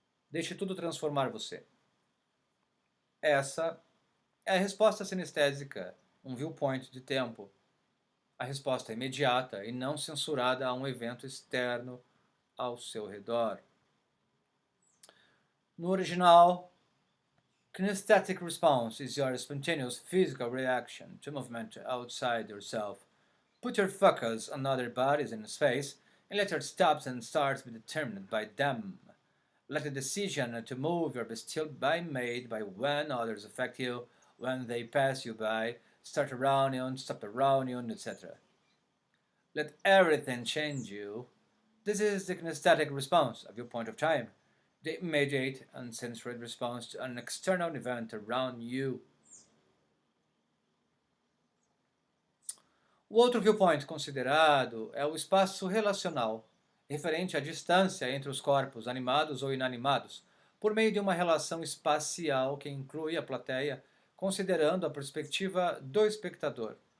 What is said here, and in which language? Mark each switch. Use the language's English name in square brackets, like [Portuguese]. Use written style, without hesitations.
[Portuguese] Deixe tudo transformar você. Essa é a resposta sinestésica, um viewpoint de tempo. A resposta é imediata e não censurada a um evento externo ao seu redor. No original, [English] kinesthetic response is your spontaneous physical reaction to movement outside yourself. Put your focus on other bodies in space, and let your stops and starts be determined by them. Let the decision to move be still be made by when others affect you, when they pass you by, start around you, stop around you, etc. Let everything change you. This is the kinesthetic response, a viewpoint of time. The immediate, uncensored response to an external event around you. [Portuguese] O outro viewpoint considerado é o espaço relacional, referente à distância entre os corpos animados ou inanimados, por meio de uma relação espacial que inclui a plateia, considerando a perspectiva do espectador.